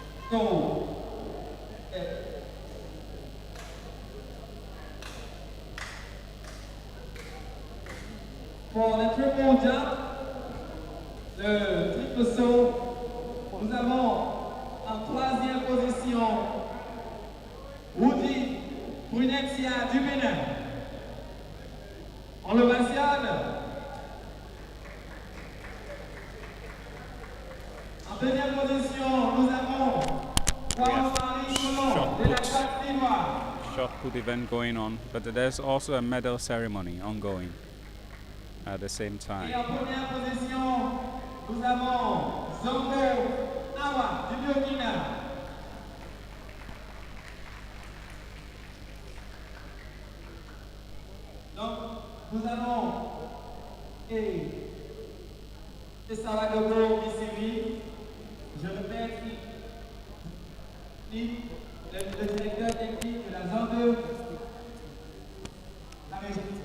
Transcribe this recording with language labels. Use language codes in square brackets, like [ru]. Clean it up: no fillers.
[fr] So, pour le triple jump, le triple saut, nous avons en troisième position Woody Brunexia du Bénin. On le mentionne. En deuxième position, nous avons Juan-Marie Colomb de la Côte d'Ivoire. [en] Short put event going on, but there's also a medal ceremony ongoing at the same [fr] Et [en] time. [fr] en première position, nous avons Zongo Awa du Burkina. Donc, nous avons Saragogo Misiri, je répète, le directeur technique de la zone 2, la région.